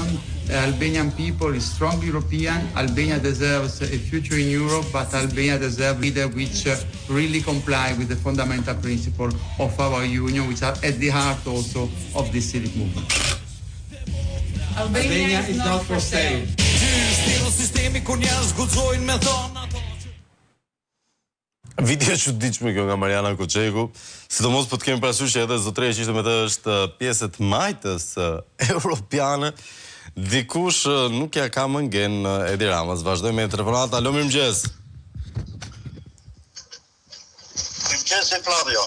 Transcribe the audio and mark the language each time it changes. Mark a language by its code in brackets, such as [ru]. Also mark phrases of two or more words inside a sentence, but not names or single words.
[en] Albanian people is strong European. Albania deserves a future in Europe, but Albania deserves leaders which really comply with the fundamental principles of our union, which are at the heart also of this civic movement. Albania is not for sale. [sq] Video çuditshme kjo nga Mariana Koçeku, sidomos po të kemi parasysh që edhe zotëria që ishte me të është pjesë e majtës europiane. Dikush nuk ja ka mëngen Edi Ramës. Vazhdojmë me telefonat. Alo, mirëmëngjes. Mirëmëngjes Flavio.